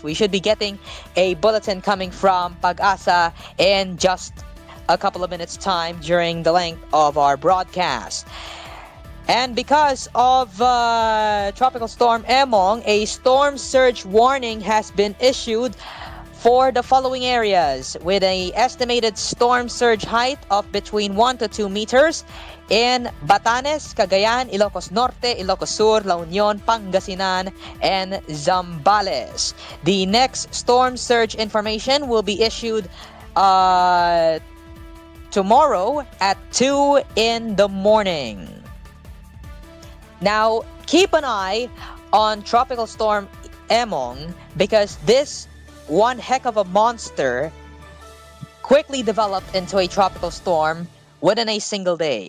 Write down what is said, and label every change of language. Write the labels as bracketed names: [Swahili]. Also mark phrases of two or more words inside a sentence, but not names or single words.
[English] We should be getting a bulletin coming from Pag-asa in just a couple of minutes time during the length of our broadcast. And because of Tropical Storm Emong, a storm surge warning has been issued for the following areas with an estimated storm surge height of between 1 to 2 meters in Batanes, Cagayan, Ilocos Norte, Ilocos Sur, La Union, Pangasinan, and Zambales. The next storm surge information will be issued tomorrow at 2 in the morning. Now, keep an eye on Tropical Storm Emong because this one heck of a monster quickly developed into a tropical storm within a single day.